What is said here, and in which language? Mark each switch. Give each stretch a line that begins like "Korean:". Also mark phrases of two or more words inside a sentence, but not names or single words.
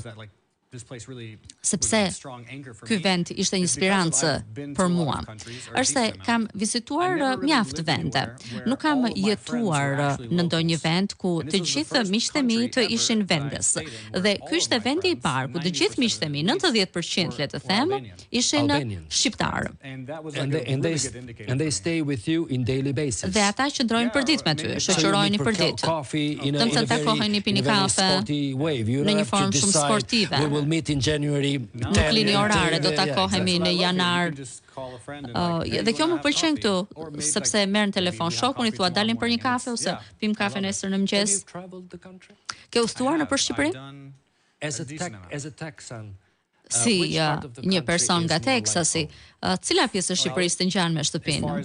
Albanian: Sepse ky vend ishte një inspirancë për mua. Është se kam vizituar mjaft vende. Nuk kam jetuar në ndonjë vend ku të gjithë miqtë e mi të ishin vendes. Dhe ky ishte vendi i parë ku të gjithë miqtë e mi, 90% le të them, ishin shqiptar.
English: And they stay with you in daily basis.
Albanian: Dhe ata qëndrojnë përditë me ty, shoqëroheni përditë. Domethënë takoheni, pini kafe në një formë shumë sportive.
English: We'll meet in January.
Albanian: Nuk lini orare, do takohemi në janar. Dhe kjo më pëlqen këtu, sepse merr në telefon shokun, i thua dalim për një kafe ose pim kafe nesër në mëngjes. Ke udhëtuar nëpër Shqipëri?
English: As a Texan.
Albanian: Si një person nga Teksasi, cila pjesë e Shqipërisë të ngjan me shtëpinë?